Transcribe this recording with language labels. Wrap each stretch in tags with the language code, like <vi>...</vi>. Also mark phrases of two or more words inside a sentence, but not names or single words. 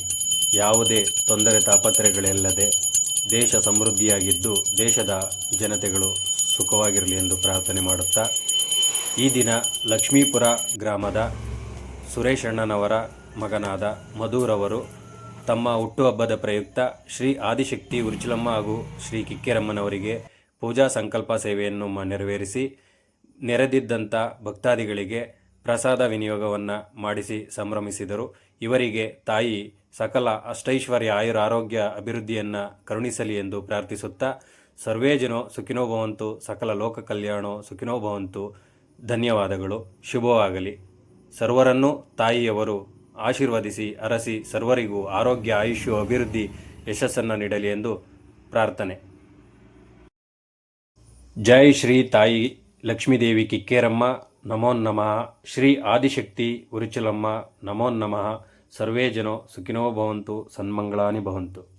<kn>ಯಾವುದೇ ತೊಂದರೆ ತಾಪತ್ರೆಗಳಿಲ್ಲದೆ ದೇಶ ಸಮೃದ್ಧಿಯಾಗಿದ್ದು ದೇಶದ ಜನತೆಗಳು ಸುಖವಾಗಿರಲಿ ಎಂದು ಪ್ರಾರ್ಥನೆ ಮಾಡುತ್ತಾ, ಈ ದಿನ ಲಕ್ಷ್ಮೀಪುರ ಗ್ರಾಮದ ಸುರೇಶಣ್ಣನವರ ಮಗನಾದ ಮಧುರವರು ತಮ್ಮ ಹುಟ್ಟುಹಬ್ಬದ ಪ್ರಯುಕ್ತ ಶ್ರೀ ಆದಿಶಕ್ತಿ ಉರುಚಲಮ್ಮ ಹಾಗೂ ಶ್ರೀ ಕಿಕ್ಕೇರಮ್ಮನವರಿಗೆ ಪೂಜಾ ಸಂಕಲ್ಪ ಸೇವೆಯನ್ನು ನೆರವೇರಿಸಿ ನೆರೆದಿದ್ದಂಥ ಭಕ್ತಾದಿಗಳಿಗೆ ಪ್ರಸಾದ ವಿನಿಯೋಗವನ್ನು ಮಾಡಿಸಿ ಸಂಭ್ರಮಿಸಿದರು. ಇವರಿಗೆ ತಾಯಿ ಸಕಲ ಅಷ್ಟೈಶ್ವರ್ಯ ಆಯುರ ಆರೋಗ್ಯ ಅಭಿವೃದ್ಧಿಯನ್ನು ಕರುಣಿಸಲಿ ಎಂದು ಪ್ರಾರ್ಥಿಸುತ್ತಾ,</kn> <sa>ಸರ್ವೇ ಜನೋ ಸುಖಿನೋ ಭವಂತು, ಸಕಲ ಲೋಕ ಕಲ್ಯಾಣೋ ಸುಖಿನೋ ಭವಂತು.</sa> <kn>ಧನ್ಯವಾದಗಳು. ಶುಭವಾಗಲಿ. ಸರ್ವರನ್ನು ತಾಯಿಯವರು ಆಶೀರ್ವದಿಸಿ ಅರಸಿ ಸರ್ವರಿಗೂ ಆರೋಗ್ಯ ಆಯುಷ್ಯ ಅಭಿವೃದ್ಧಿ ಯಶಸ್ಸನ್ನು ನೀಡಲಿ ಎಂದು ಪ್ರಾರ್ಥನೆ. ಜೈ ಶ್ರೀ ತಾಯಿ ಲಕ್ಷ್ಮೀದೇವಿ ಕಿಕ್ಕೇರಮ್ಮ</kn> <sa>ನಮೋ ನಮಃ.</sa> <kn>ಶ್ರೀ ಆದಿಶಕ್ತಿ ಉರುಚಲಮ್ಮ</kn> <sa>ನಮೋ ನಮಃ. ಸರ್ವೇ ಜನೋ ಸುಖಿನೋ ಭವಂತು, ಸನ್ಮಂಗಳಾನಿ ಭವಂತು.</sa>